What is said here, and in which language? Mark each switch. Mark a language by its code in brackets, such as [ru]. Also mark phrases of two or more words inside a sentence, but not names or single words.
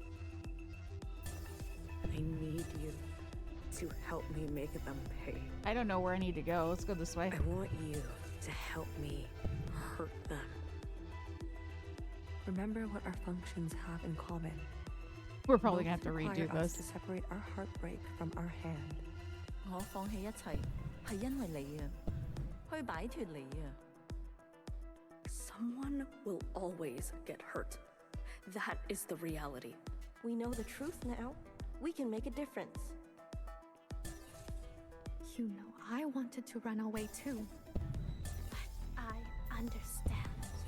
[en] I need you to help me make them pay. I don't know where I need to go. Let's go this way. I want you to help me hurt them. Remember what our functions have in common. We're probably gonna have Both to redo require us this. to separate our heartbreak from our hand. [yue] 我放棄一切係因為你啊，去擺脫你啊。 [en] Someone will always get hurt. That is the reality. We know the truth now. We can make a difference. You know, I wanted to run away too. But I understand.